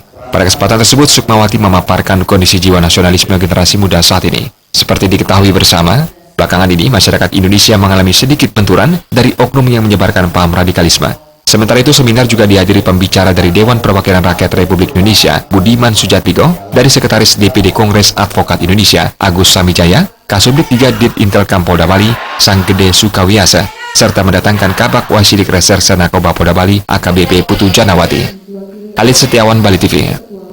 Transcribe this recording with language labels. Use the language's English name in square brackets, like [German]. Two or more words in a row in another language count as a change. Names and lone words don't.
[Indonesian] Pada kesempatan tersebut, Sukmawati memaparkan kondisi jiwa nasionalisme generasi muda saat ini. Seperti diketahui bersama, belakangan ini masyarakat Indonesia mengalami sedikit benturan dari oknum yang menyebarkan paham radikalisme. Sementara itu, seminar juga dihadiri pembicara dari Dewan Perwakilan Rakyat Republik Indonesia, Budiman Sujatmiko, dari Sekretaris DPD Kongres Advokat Indonesia, Agus Samijaya, Kasubdit 3 Dit Intelkam Polda Bali, Sang Gede Sukawiasa, serta mendatangkan Kabak Wasidik Reserse Narkoba Polda Bali, AKBP Putu Janawati. Alit Setiawan, Bali TV.